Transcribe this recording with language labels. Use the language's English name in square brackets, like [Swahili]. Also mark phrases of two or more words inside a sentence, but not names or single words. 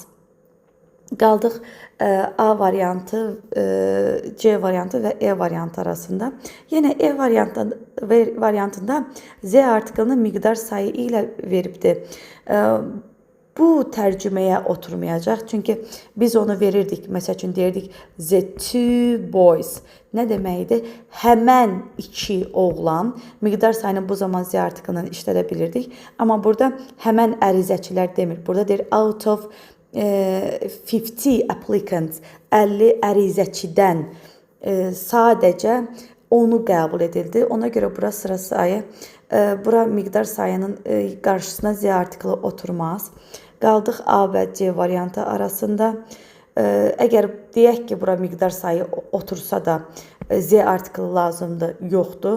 [Azerbaijani] Qaldıq A variantı, C variantı və E variantı arasında. Yenə E variantında Z artiklını miqdar sayı ilə veribdir. Bu tərcüməyə oturmayacaq. Çünki biz onu verirdik. Məsəl üçün deyirdik [English] the two boys. [Azerbaijani] Nə deməkdir? Həmən iki oğlan. Miqdar sayını bu zaman Z artiklından işlədə bilirdik. Amma burada həmən ərizəçilər demir. Burada deyir [English] out of 50 applicants, [Azerbaijani] 50 ərizəçidən sadəcə 10'u qəbul edildi. Ona görə bura sıra sayı, bura miqdar sayının qarşısına Z artiklı oturmaz. Qaldıq A və C variantı arasında. Əgər deyək ki, bura miqdar sayı otursa da Z artiklı lazımdır, yoxdur.